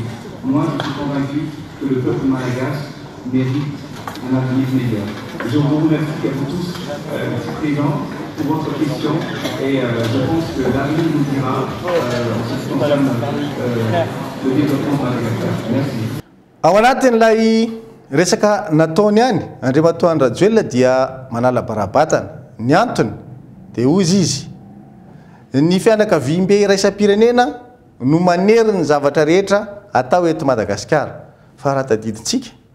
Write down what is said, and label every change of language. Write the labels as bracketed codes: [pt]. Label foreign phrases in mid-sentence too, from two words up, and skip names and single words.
[fr] Moi, je suis convaincu que le peuple malagasy mérite un avenir meilleur. Je vous remercie à vous tous présents pour votre question et je pense que l'avenir nous dira en ce qui concerne le développement de Madagascar. Merci. [mg] Ao anatin'ilay resaka nataony any Andriamatoa Rajoelina dia manala barabatana. Ny antony dia ozy izy ny fianakaviam-be iraisam-pirenena no manery ny zavatra rehetra atao eto Madagasikara fa raha tadidintsika